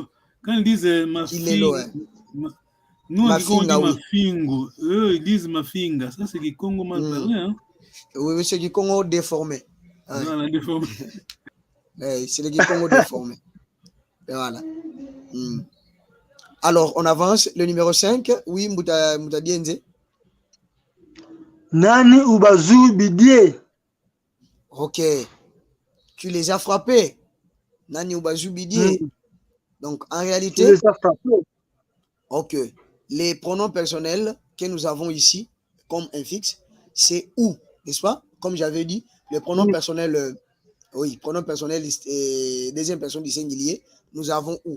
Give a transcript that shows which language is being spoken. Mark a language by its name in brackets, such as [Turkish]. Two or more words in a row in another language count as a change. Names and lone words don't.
[French] Quand ils disent ma finga, nous on dit ma fingo, eux ils disent ma finga. Ça c'est Kikongo mal parlé. Hein? Oui, c'est Kikongo déformé. Voilà, déformé. C'est le Kikongo déformé. Et voilà. Alors, on avance. Le numéro 5. Oui, Mouta Dienze. [Kongo] Nani ubazu bidie. [French] Ok. Tu les as frappés. [Kongo] Nani ubazu bidie. [French] Donc, en réalité, tu les as frappés. Ok. Les pronoms personnels que nous avons ici, comme infixe, c'est ou, n'est-ce pas? Comme j'avais dit, le pronom personnel, pronom personnel, deuxième personne du singulier, nous avons ou.